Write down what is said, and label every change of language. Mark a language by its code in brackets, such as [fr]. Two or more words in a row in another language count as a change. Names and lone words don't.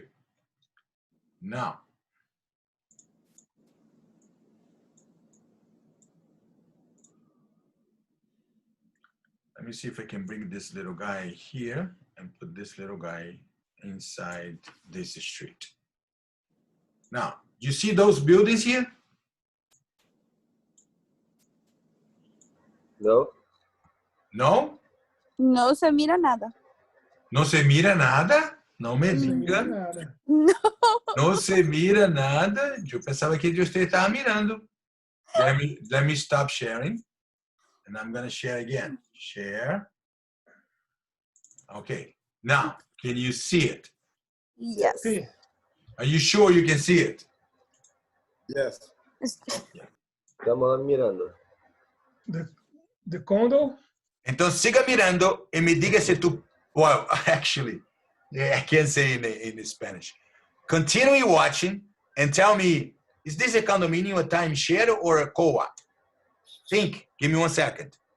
[en] Now, let me see if I can bring this little guy here and put this little guy inside this street. Now, you see those buildings here? No? No? [es] No se mira nada. No se mira nada? No me diga. Nada. No. No se mira nada. [pt] Eu pensava que você estava mirando. [en] Let me stop sharing. And I'm going to share again. Share. Okay. Now, can you see it? Yes. [es] Sí. [en] Are you sure you can see it? Yes. [es] Estamos mirando. [en] The condo? [pt] Então, siga mirando e me diga se tu... [en] Well, actually, I can't say in Spanish. Continue watching and tell me, is this a condominium, a timeshare, or a co-op? Think. Give me 1 second.